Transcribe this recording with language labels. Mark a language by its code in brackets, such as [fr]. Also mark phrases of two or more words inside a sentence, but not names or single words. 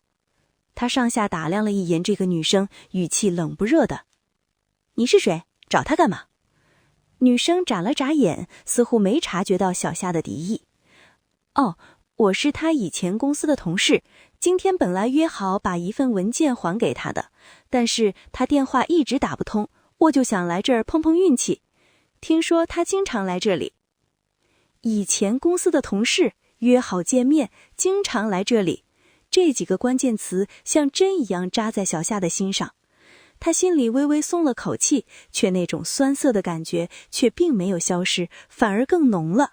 [zh] 他上下打量了一眼這個女生，語氣冷不熱的：“你是誰？找他幹嘛？”女生眨了眨眼，似乎沒察覺到小夏的敵意。“哦，我是他以前公司的同事，今天本來約好把一份文件還給他的，但是他電話一直打不通，我就想來這兒碰碰運氣。聽說他經常來這裡。” 以前公司的同事，約好見面，經常來這裡，這幾個關鍵詞像針一樣扎在小夏的心上。他心裡微微鬆了口氣，卻那種酸澀的感覺卻並沒有消失，反而更濃了。